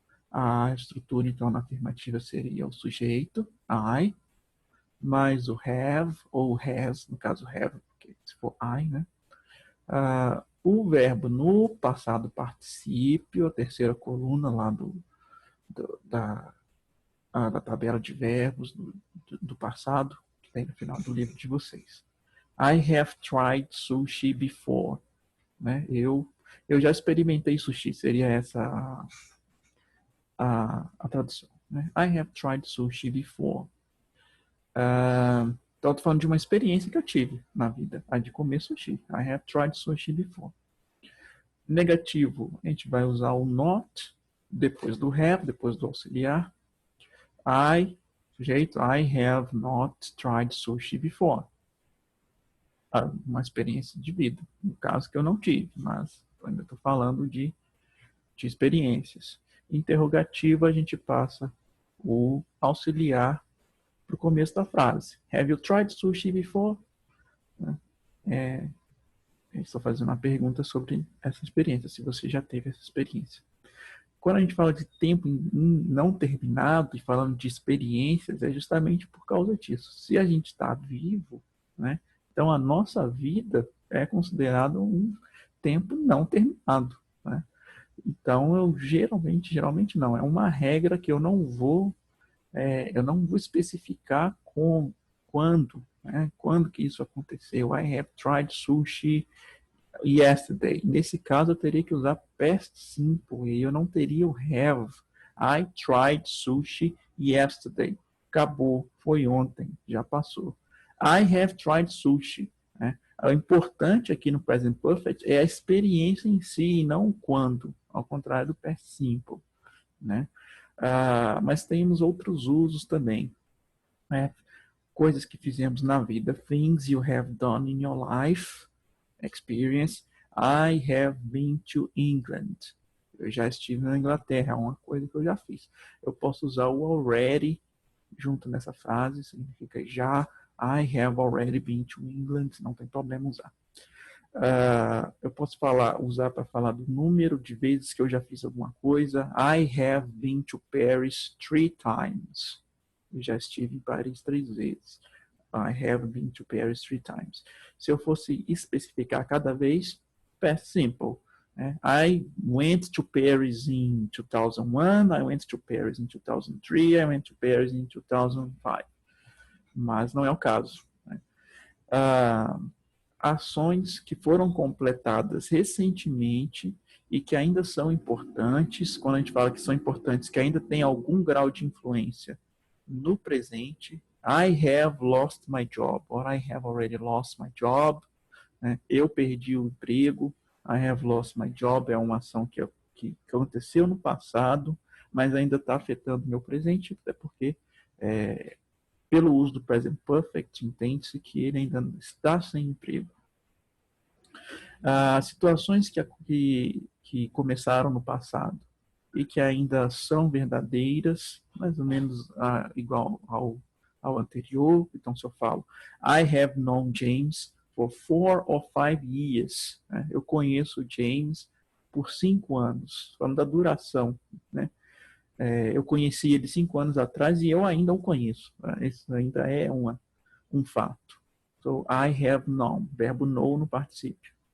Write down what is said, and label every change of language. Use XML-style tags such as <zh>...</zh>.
<pt>A estrutura, então, na afirmativa seria o sujeito, I, mais o have, ou has, no caso have, porque se for I, né? O verbo no passado particípio, a terceira coluna lá da tabela de verbos do passado, que tem no final do livro de vocês.</pt> <en>I have tried sushi before, né?</en> <pt>Eu já experimentei sushi, seria essa a tradução, né?</pt> <en>I have tried sushi before.</en> <pt>Então, eu tô falando de uma experiência que eu tive na vida, a de comer sushi.</pt> <en>I have tried sushi before.</en> <pt>Negativo, a gente vai usar o not, depois do have, depois do auxiliar.</pt> <en>Sujeito, I have not tried sushi before.</en> <pt>Uma experiência de vida, no caso que eu não tive, mas ainda estou falando de experiências. Interrogativo, a gente passa o auxiliar para o começo da frase.</pt> <en>Have you tried sushi before?</en> <pt>Estou fazendo uma pergunta sobre essa experiência, se você já teve essa experiência. Quando a gente fala de tempo não terminado e falando de experiências, é justamente por causa disso. Se a gente está vivo, né, então a nossa vida é considerada um tempo não terminado, né? Então eu geralmente não, é uma regra que eu não vou especificar quando, né? Quando que isso aconteceu.</pt> <en>I have tried sushi yesterday.</en> <pt>Nesse caso, eu teria que usar past simple e eu não teria o have.</pt> <en>I tried sushi yesterday.</en> <pt>Acabou, foi ontem, já passou.</pt> <en>I have tried sushi,</en> <pt>né? O importante aqui no present perfect é a experiência em si e não o quando, ao contrário do past simple, né? Mas temos outros usos também, né? Coisas que fizemos na vida.</pt> <en>Things you have done in your life. Experience. I have been to England.</en> <pt>Eu já estive na Inglaterra, é uma coisa que eu já fiz. Eu posso usar o already junto nessa frase, significa já.</pt> <en>I have already been to England,</en> <pt>não tem problema usar. Eu posso usar para falar do número de vezes que eu já fiz alguma coisa.</pt> <en>I have been to Paris 3 times.</en> <pt>Eu já estive em Paris 3 vezes.</pt> <en>I have been to Paris 3 times.</en> <pt>Se eu fosse especificar cada vez, past simple.</pt> <en>I went to Paris in 2001, I went to Paris in 2003, I went to Paris in 2005.</en> <pt>Mas não é o caso. Ações que foram completadas recentemente e que ainda são importantes, quando a gente fala que são importantes, que ainda tem algum grau de influência no presente.</pt> <en>I have lost my job, or I have already lost my job.</en> <pt>Eu perdi o emprego.</pt> <en>I have lost my job</en> <pt>é uma ação que aconteceu no passado, mas ainda está afetando meu presente, até porque pelo uso do present perfect, entende-se que ele ainda está sem emprego. Situações que começaram no passado e que ainda são verdadeiras, mais ou menos igual ao anterior. Então, se eu falo,</pt> <en>I have known James for 4 or 5 years.</en> <pt>Eu conheço James por 5 anos. Falando da duração, né? Eu conheci ele 5 anos atrás e eu ainda o conheço. Isso ainda é um fato.</pt> <en>So, I have known.</en> <pt>Verbo know no particípio.</pt>